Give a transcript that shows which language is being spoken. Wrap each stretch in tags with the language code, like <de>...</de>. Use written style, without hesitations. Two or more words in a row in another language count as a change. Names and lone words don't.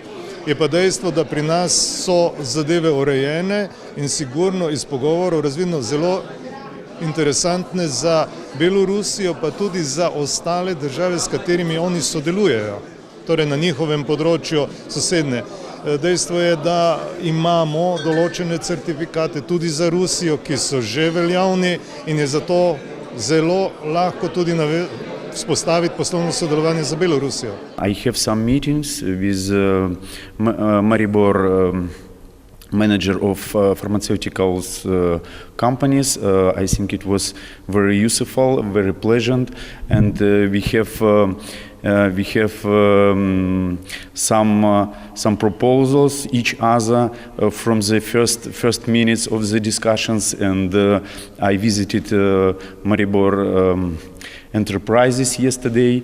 <sl>Je pa dejstvo, da pri nas so zadeve urejene in sigurno iz pogovorov razvidno zelo interesantne za Belorusijo, pa tudi za ostale države, s katerimi oni sodelujejo, torej na njihovem področju sosednje. Dejstvo je, da imamo določene certifikate tudi za Rusijo, ki so že veljavni in je zato zelo lahko tudi vzpostaviti poslovno sodelovanje za Belorusijo.</sl> <en>I have some meetings with Maribor manager of pharmaceuticals companies. I think it was very useful, very pleasant, and we have some proposals each other from the first minutes of the discussions, and I visited Maribor Enterprises yesterday.</en>